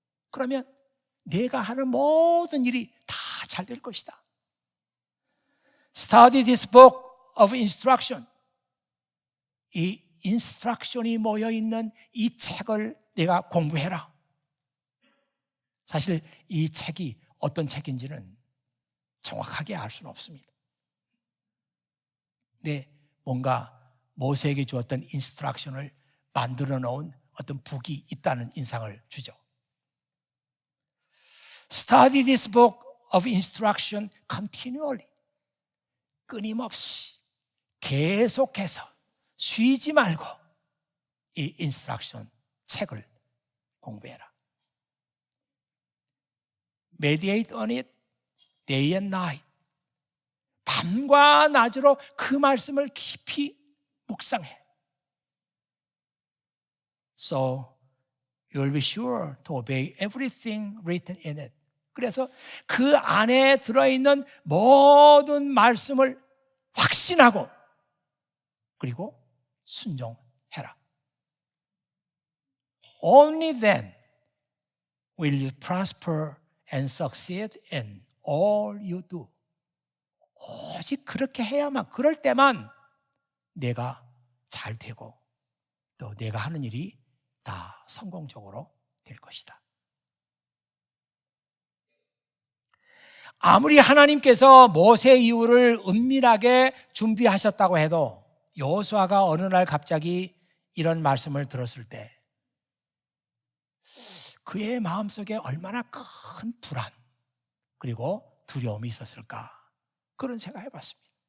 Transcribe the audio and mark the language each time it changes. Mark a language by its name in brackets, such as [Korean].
[Korean] 그러면 내가 하는 모든 일이 다 잘 될 것이다. [English] Study this book of instruction. [Korean] 이 인스트럭션이 모여있는 이 책을 내가 공부해라. 사실 이 책이 어떤 책인지는 정확하게 알 수는 없습니다. 근데 뭔가 모세에게 주었던 인스트럭션을 만들어 놓은 어떤 북이 있다는 인상을 주죠. [English] Study this book of instruction continually. [Korean] 끊임없이 계속해서 쉬지 말고 이 인스트럭션 책을 공부해라. [English] Meditate on it day and night. [Korean] 밤과 낮으로 그 말씀을 깊이 묵상해. [English] So you will be sure to obey everything written in it. [Korean] 그래서 그 안에 들어있는 모든 말씀을 확신하고 그리고 순종해라. [English] Only then will you prosper and succeed in all you do. [Korean] 오직 그렇게 해야만, 그럴 때만 내가 잘 되고 또 내가 하는 일이 다 성공적으로 될 것이다. 아무리 하나님께서 모세 이후를 은밀하게 준비하셨다고 해도 여호수아가 어느 날 갑자기 이런 말씀을 들었을 때 그의 마음속에 얼마나 큰 불안 그리고 두려움이 있었을까, 그런 생각을 해봤습니다.